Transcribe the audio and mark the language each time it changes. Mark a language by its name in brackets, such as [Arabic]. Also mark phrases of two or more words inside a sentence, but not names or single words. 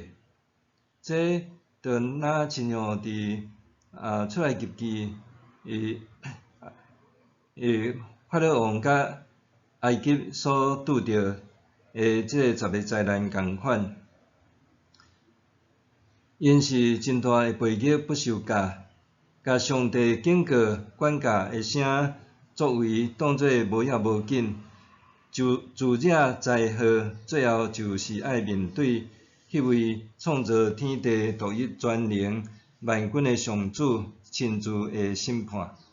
[Min Nan Chinese] 这就若亲像伫出埃及记法老王甲埃及所拄着的这10个灾难共款。因是真大的悖逆不受教，甲上帝警告管教的声作为当作无要无紧，自惹灾祸，最后就是爱面对迄位创造天地独一全能万军的上主亲自的审判。